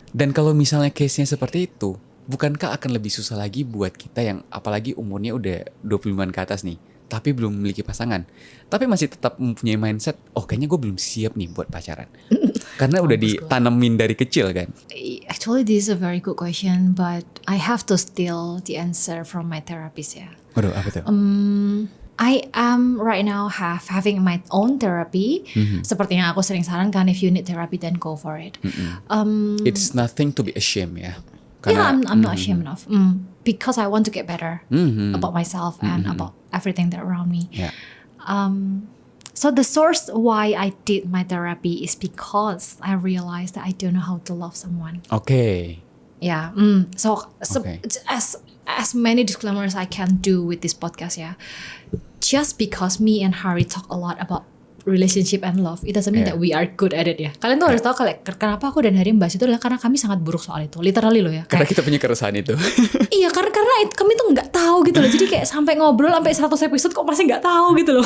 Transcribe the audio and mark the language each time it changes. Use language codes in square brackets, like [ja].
[id] Dan kalau misalnya case-nya seperti itu, bukankah akan lebih susah lagi buat kita yang apalagi umurnya udah 25-an ke atas nih, tapi belum memiliki pasangan, tapi masih tetap mempunyai mindset, kayaknya gue belum siap nih buat pacaran. Karena udah ditanemin dari kecil kan. [en] Actually this is a very good question, but I have to steal the answer from my therapist ya. [id] Waduh, apa tuh? [en] I am right now having my own therapy. [id] Seperti yang aku sering sarankan, [en] if you need therapy then go for it. It's nothing to be ashamed ya. [id] Karena, [en] I'm not ashamed of. Because I want to get better about myself and about everything that around me. Yeah. So the source why I did my therapy is because I realized that I don't know how to love someone. Okay. Yeah. So as many disclaimers I can do with this podcast ya. Just because me and Harry talk a lot about relationship and love, it doesn't mean that we are good at it ya. [id] Kalian tuh harus tahu kenapa aku dan Harry membahas itu adalah karena kami sangat buruk soal itu. Literally loh ya. Karena kita punya keresahan itu. Iya, karena kami tuh nggak tahu gitu loh. Jadi kayak sampai ngobrol sampai 100 episode kok masih nggak tahu gitu loh.